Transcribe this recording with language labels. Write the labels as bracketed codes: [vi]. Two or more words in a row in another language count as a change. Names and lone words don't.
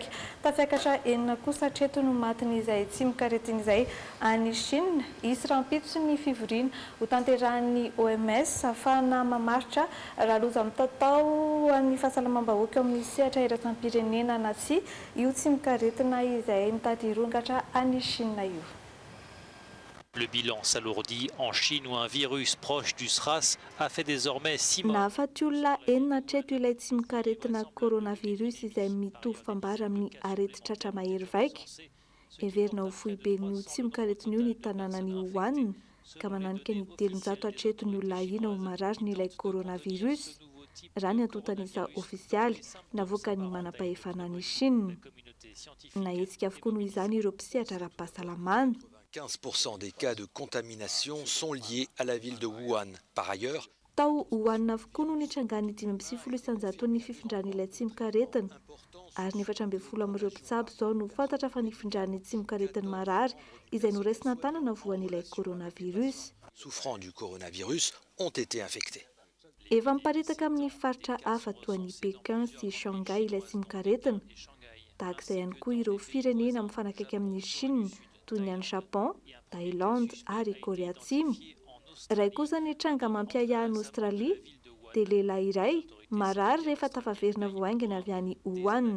[mg] Tafiakatra enina kosa hatreto no matin'izay tsy mikaretina izay any Chine. Isy rahampitso ny fivoriana ho tanterahan'ny OMS ahafahana mamaritra raha loza mitatao amin'ny fahasalamam-bahoaka amin'ny sehatra iraisam-pirenena na tsy io tsy mikaretina izay mitady hirongatra any Chine io. [fr] Le bilan s'alourdit en Chine où un virus proche du SRAS a fait désormais 6 morts. [mg] Nahafaty olona enina hatreto ilay tsy mikaretina coronavirus izay mitovy fambara amin'ny areti-tratra mahery vaika. Everina ho foiben'io tsy mikaretina io ny tanànany Wuhan ka mananika ny 700 hatreto ny olona ahina ho marary n'ilay coronavirus. Raha ny antontan'iza ofisialy navoaka ny manam-pahefana ny Chine. Nahetsika avokoa noho izany ireo mpisehatra ara-pahasalamana. [fr] 15% des cas de contamination sont liés à la ville de Wuhan. Par ailleurs, [mg] tao Wuhan avokoa no nitrangany 5% ny fifindrany tsy mikaretina ary 14 amin'ireo mpitsabo zao no fantatra fa nifindrany tsy mikaretina marary izay noraisina tanana voan'ilay coronavirus. [fr] Souffrant du coronavirus ont été infectés. [mg] Efa miparitaka amin'ny faritra hafa toa ny Pékin sy Shanghai ilay tsy mikaretina. Tahak'izay ihany koa ireo firenena mifanakaiky amin'ny Chine toy ny any Japon, Thaïlande ary Korea Atsimo. Ray kosa ny tranga mampiaya any Australie dia lehilahy iray marary rehefa tafaverina voaingana avy any Wuhan.